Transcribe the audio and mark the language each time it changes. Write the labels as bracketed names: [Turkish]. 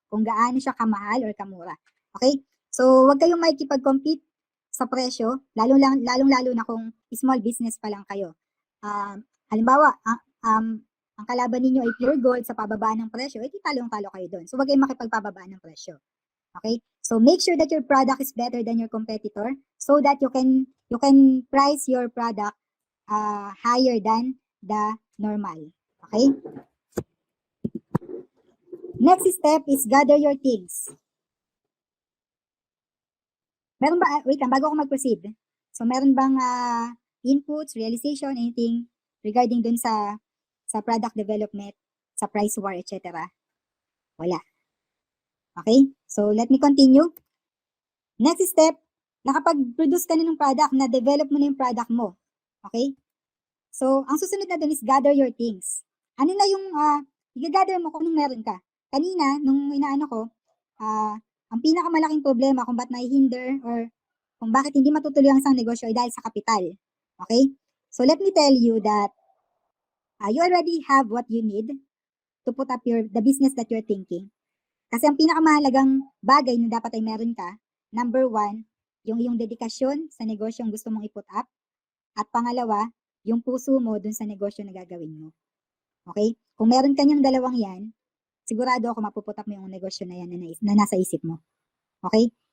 [Filipino] Kung gaano siya kamahal or kamura. Okay? So, wag kayong makikipag-compete sa presyo, lalong-lalo na kung small business pa lang kayo. Halimbawa, ang kalaban ninyo ay pure gold sa pababa ng presyo, eh talong-talo kayo doon. So, wag kayong makipagpababa ng presyo. [English] Okay? So, make sure that your product is better than your competitor so that you can price your product higher than the normal. Okay? Next step is gather your things. [Filipino] Meron ba, wait lang, bago ako mag-proceed. So, meron bang inputs, realization, anything regarding dun sa product development, sa price war, etc.? Wala. Okay? [English] So, let me continue. Next step, [Filipino] nakapag-produce ka na ng product, na-develop mo na yung product mo. Okay? So, ang susunod na dun is [English] gather your things. [Filipino] Ano na yung i-gather mo kung anong meron ka? Kanina, nung inaano ko, ang pinakamalaking problema kung ba't nahihinder or kung bakit hindi matutuloy ang isang negosyo ay dahil sa kapital. [English] Okay? So, let me tell you that you already have what you need to put up the business that you're thinking. [Filipino] Kasi ang pinakamahalagang bagay na dapat ay meron ka, number 1, yung iyong dedikasyon sa negosyong gusto mong i-put up. At pangalawa, yung puso mo dun sa negosyo na gagawin mo. Okay? Kung meron kanyang dalawang yan, sigurado ako mapuput up mo yung negosyo na yan na nasa isip mo. Okay?